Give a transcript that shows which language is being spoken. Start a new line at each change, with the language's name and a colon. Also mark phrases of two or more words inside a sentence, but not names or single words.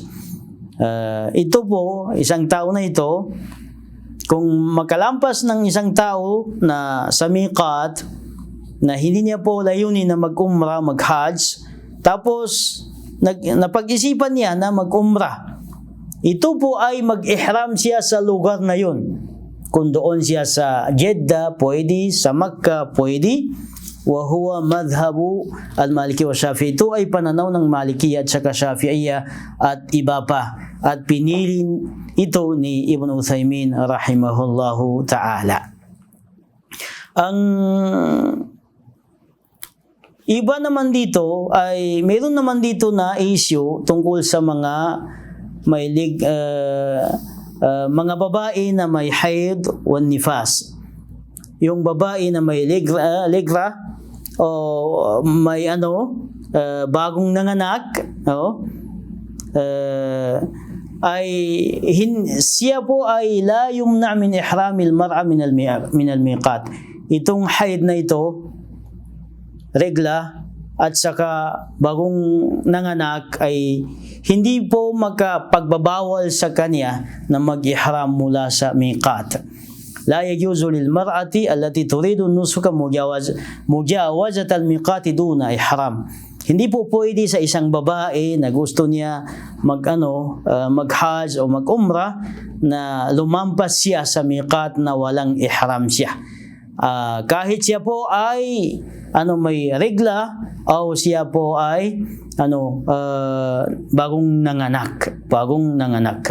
Filipino: Ito po, isang tao na ito, kung makalampas ng isang tao na sa miqat na hindi niya po layunin na mag-Umrah, mag-Hajj, tapos napag-isipan niya na mag-Umrah, ito po ay mag-ihram siya sa lugar na yun. Kung doon siya sa Jeddah, pwede, sa Makkah, pwede.
Arabic: وهو مذهب المالكي والشافعي.
Filipino: Ito ay pananaw ng Malikiyya at saka Shafi'iyya at iba pa. At pinili ito ni Ibn Uthaymin
Arabic: رحمه الله تعالى.
Filipino: Ang iba naman dito ay mayroon naman dito na issue tungkol sa mga mga babae na may haid o nifas. Yung babae na may ligra o may bagong nanganak, siya po ay
Arabic: لا يمنع من إحرام المرأة من الميقات.
Filipino: Itong haid na ito, regla at saka bagong nanganak ay hindi po makapagbabawal sa kanya na mag-ihram mula sa miqat.
Arabic: لا يجوز للمرأة التي تريد نسكا مجاوزة الميقات دون إحرام.
Filipino: Hindi po pwede sa isang babae na gusto niya mag-Hajj o mag-Umrah na lumampas siya sa miqat na walang ihram siya. Kahit siya po ay may regla o siya po ay bagong nanganak.